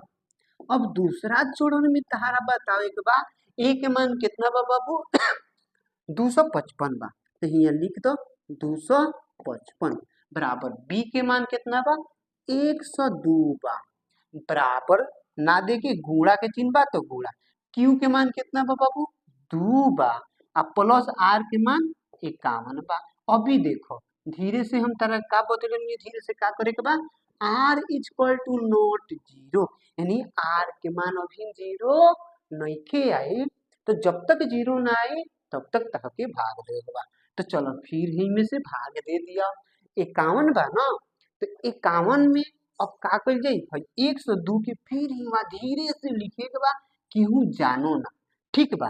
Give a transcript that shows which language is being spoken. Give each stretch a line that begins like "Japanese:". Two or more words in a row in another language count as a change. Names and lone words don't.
Bhojpuri: अब दूसरा चरण में तारा बतावे के बा ए के मान कितना बा बाबू 255 बा, तो यहाँ लिख दो 255 बराबर बी के मान कितना बा 102 बा, बराबर ना दे के गुणा के चिन्ह बा तो गुणा। क्यू के मान कितना बा बाबू 2 बा, आ प्लस आर के मान 51 बा। अभी देखो धीरे से हम तरह का बदलेंगे, धीरे से का करे के बा आर
English: equal to not
Bhojpuri: 0, यानी आर के मान अभी 0 नहीं के आई। तो जब तक 0 ना आए तब तक तहके भाग दे बा। तो चलो फिर ही में से भाग दे दिया 51 बा ना, तो 51 में अब का कर जाई 102 के फिर ही धीरे से लिखे के बा केहू जानो ना, ठीक बा।